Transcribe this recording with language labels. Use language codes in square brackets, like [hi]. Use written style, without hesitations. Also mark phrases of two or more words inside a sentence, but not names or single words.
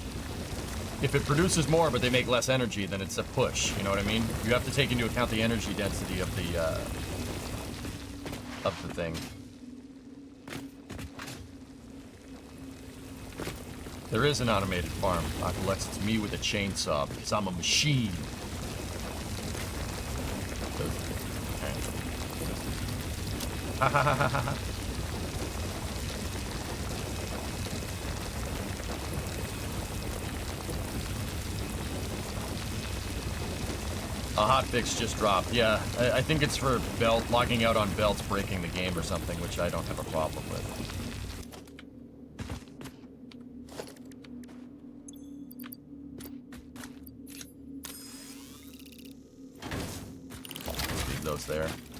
[en] If it produces more, but they make less energy, then it's a push, you know what I mean? You have to take into account the energy density of the thing. There is an automated farm. Alex, it's me with a chainsaw, because I'm a machine. Ha ha ha ha ha. A hotfix just dropped. Yeah, I think it's for belt logging out on belts breaking the game or something, which I don't have a problem with. Leave those there.